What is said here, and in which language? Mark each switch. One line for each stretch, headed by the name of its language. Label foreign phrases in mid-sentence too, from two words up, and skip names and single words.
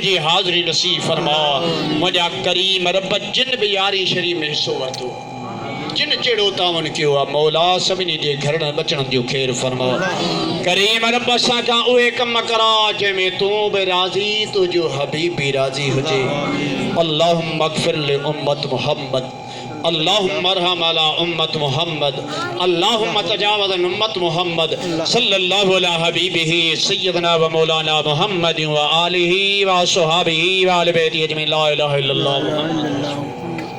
Sindhi: जी हाज़िरी नसीब फरमा मुंहिंजा करीम रब जिन बि यारी शरीफ़ में हिसो वरितो जिन जहिड़ो तावन कयो आहे मौला सभिनी जे घरनि बचड़नि जो ख़ैरु फरमा करीम रब असां खां उहे कम करा जंहिंमें तूं बि राज़ी तुंहिंजो हबीब बि राज़ी हुजे
Arabic: اللهم اغفر لأمة محمد اللهم ارحم على أمة محمد اللهم تجاوز عن أمة محمد صلى الله على حبيبه سيدنا ومولانا محمد وآله وأصحابه وأهل بيته أجمعين لا إله إلا الله محمد